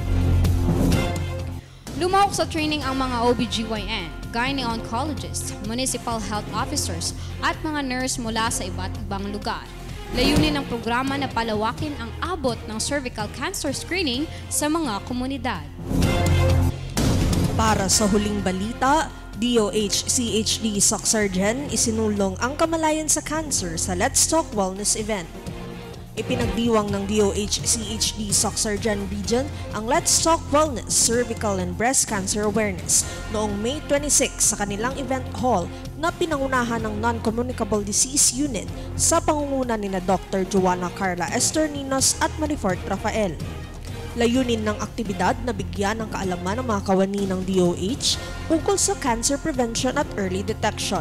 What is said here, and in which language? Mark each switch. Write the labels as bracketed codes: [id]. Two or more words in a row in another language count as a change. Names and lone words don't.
[tl] Lumahok sa training ang mga OBGYN, gyne-oncologists, [en] municipal health officers [tl] at mga nurse mula sa iba't ibang lugar. Layunin ng programa na palawakin ang abot ng [en] cervical cancer screening [tl] sa mga komunidad. Para sa huling balita, DOH-CHD Soxurgen isinulong ang kamalayan sa cancer sa Let's Talk Wellness event. Ipinagdiwang ng DOH-CHD Soxurgen Region ang Let's Talk Wellness, Cervical and Breast Cancer Awareness noong May 26 sa kanilang [en] event hall [tl] na pinangunahan ng Non-Communicable Disease Unit sa pangunguna ni Dr. Joanna Carla Estorninos at Marifort Rafael. Layunin ng aktibidad na bigyan ng kaalaman ng mga kawani ng DOH ukol sa [en] cancer prevention [tl] at [en] early detection.